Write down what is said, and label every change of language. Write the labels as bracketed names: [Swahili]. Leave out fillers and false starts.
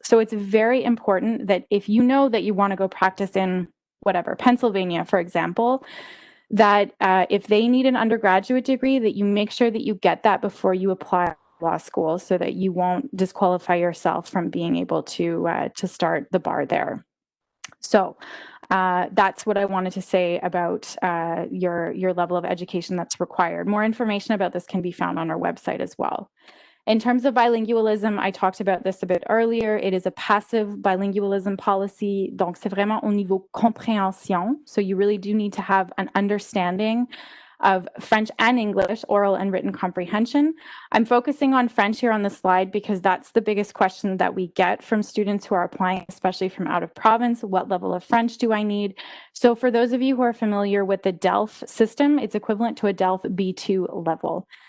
[English] So it's very important that if you know that you want to go practice in whatever, Pennsylvania, for example, that if they need an undergraduate degree, that you make sure that you get that before you apply to law school so that you won't disqualify yourself from being able to start the bar there. So that's what I wanted to say about your level of education that's required. More information about this can be found on our website as well. In terms of bilingualism, I talked about this a bit earlier. It is a passive bilingualism policy. [French] Donc, c'est vraiment au niveau compréhension. [English] So you really do need to have an understanding of French and English, oral and written comprehension. I'm focusing on French here on the slide because that's the biggest question that we get from students who are applying, especially from out of province. What level of French do I need? So for those of you who are familiar with the DELF system, it's equivalent to a DELF B2 level.